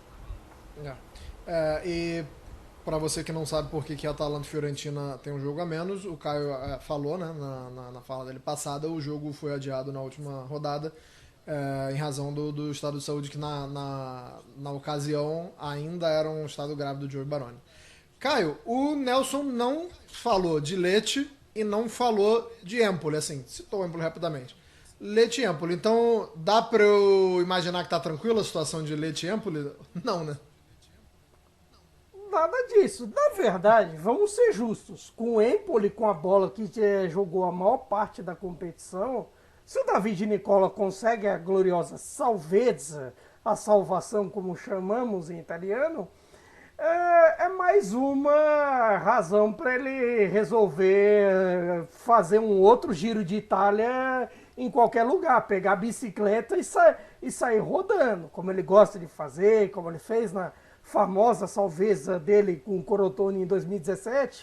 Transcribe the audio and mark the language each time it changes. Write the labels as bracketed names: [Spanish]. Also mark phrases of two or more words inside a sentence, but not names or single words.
[Portuguese] E para você que não sabe por que a Atalanta e Fiorentina tem um jogo a menos, o Caio falou, né, na fala dele passada, o jogo foi adiado na última rodada, em razão do estado de saúde que na ocasião ainda era um estado grave do Joey Baroni. Caio, o Nelson não falou de Lecce e não falou de Empoli, assim, citou o Empoli rapidamente. Lecce e Empoli, então dá pra eu imaginar que tá tranquila a situação de Lecce e Empoli? Não, né? Nada disso. Na verdade, vamos ser justos. Com o Empoli, com a bola que jogou a maior parte da competição, se o Davide Nicola consegue a gloriosa salvezza, a salvação como chamamos em italiano, é mais uma razão para ele resolver fazer um outro Giro de Itália em qualquer lugar, pegar a bicicleta e sair rodando, como ele gosta de fazer, como ele fez na famosa salvezza dele com o Crotone em 2017.